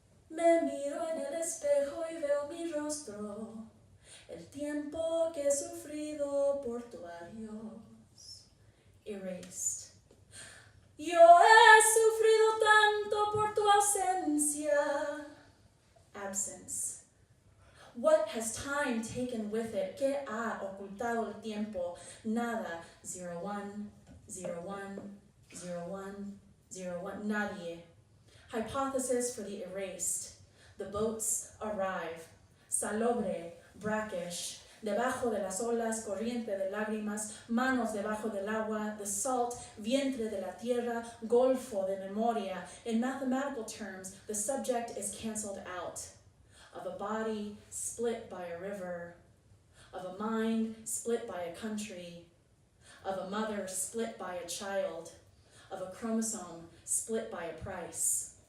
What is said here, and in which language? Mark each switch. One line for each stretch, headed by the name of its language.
Spanish: Me miro en el espejo y veo mi rostro, el tiempo que he sufrido por tu adiós. Erased. Yo he sufrido tanto por tu ausencia.
English: Absence. What has time taken with it?
Spanish: ¿Qué ha ocultado el tiempo? Nada. 0 1 0 1 0 1 0 1. Nadie.
English: Hypothesis for the erased. The boats arrive. Salobre, brackish.
Spanish: Debajo de las olas, corriente de lágrimas, manos debajo del agua,
English: the salt,
Spanish: vientre de la tierra, golfo de memoria.
English: In mathematical terms, the subject is canceled out. Of a body split by a river. of a mind split by a country, of a mother split by a child, of a chromosome split by a price.